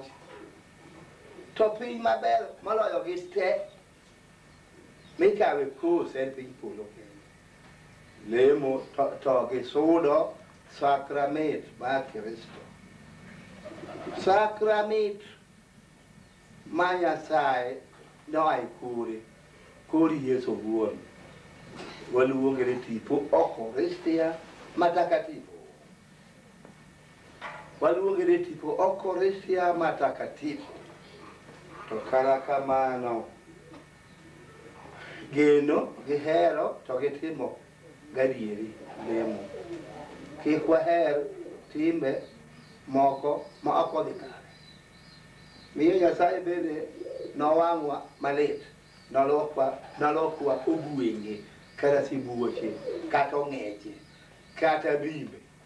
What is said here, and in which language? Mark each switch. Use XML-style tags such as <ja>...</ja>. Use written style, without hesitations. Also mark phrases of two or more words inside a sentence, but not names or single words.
<luo>To piny maber maloyo gi te. Mikawe kos en piny polo kendo. Lemo to gi sudo sakramit mar Kristo. Sakramit manya sai noi kuri Yesu buon waluonge ni tipo</luo> <sw>Eucharistia matakatifu</sw> <luo>waluonge ni tipo</luo> <sw>Eucharistia matakatifu</sw> <luo>to kara kamano geno gihero to gitimo gadieri lemo kik waher timbe moko ma ok odhi kare miyo Nyasaye bende nowang'wa malit nolokwa ogwenge kata sibuoche kata ong'eche kata bimbe</luo>